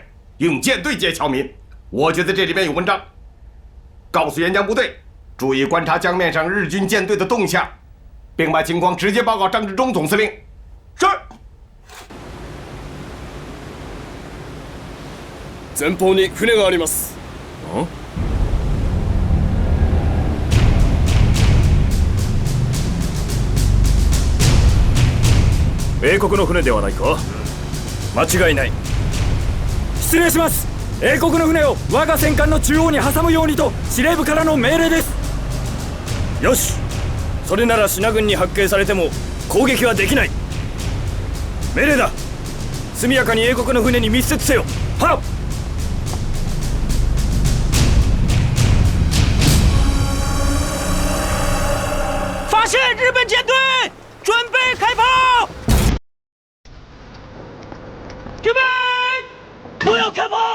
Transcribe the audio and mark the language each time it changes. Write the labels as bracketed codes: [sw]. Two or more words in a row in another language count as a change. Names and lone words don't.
[zh] 用舰队接侨民，我觉得这里面有文章。告诉沿江部队，注意观察江面上日军舰队的动向，并把情况直接报告张治中总司令。是。 [ja] 前方に船があります。英国の船ではないか？間違いない。失礼します。英国の船を我が戦艦の中央に挟むようにと司令部からの命令です。よし、それなら信軍に発見されても攻撃はできない。命令だ。速やかに英国の船に密接せよ。はっ。 [zh] 发现日本舰队，准备开炮！准备，不要开炮！